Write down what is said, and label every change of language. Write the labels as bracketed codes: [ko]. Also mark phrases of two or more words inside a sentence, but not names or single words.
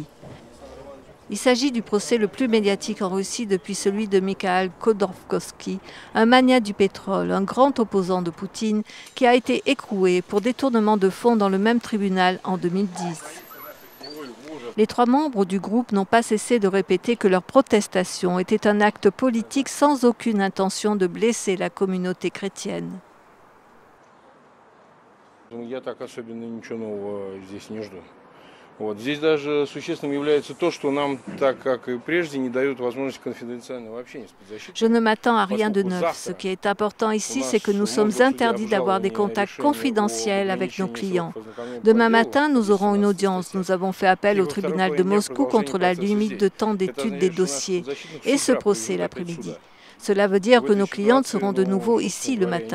[fr] Il s'agit du procès le plus médiatique en Russie depuis celui de Mikhail Khodorkovsky, un magnat du pétrole, un grand opposant de Poutine, qui a été écroué pour détournement de fonds dans le même tribunal en 2010. Les 3 membres du groupe n'ont pas cessé de répéter que leur protestation était un acte politique sans aucune intention de blesser la communauté chrétienne. [ru] Здесь даже существенным является то, что нам, так как и прежде, не дают возможности конфиденциального общения с подзащитным. [fr] Je ne m'attends à rien de neuf. Ce qui est important ici, c'est que nous sommes interdits d'avoir des contacts confidentiels avec nos clients. Demain matin, nous aurons une audience. Nous avons fait appel au tribunal de Moscou contre la limite de temps d'étude des dossiers et ce procès l'après-midi. Cela veut dire que nos clientes seront de nouveau ici le matin.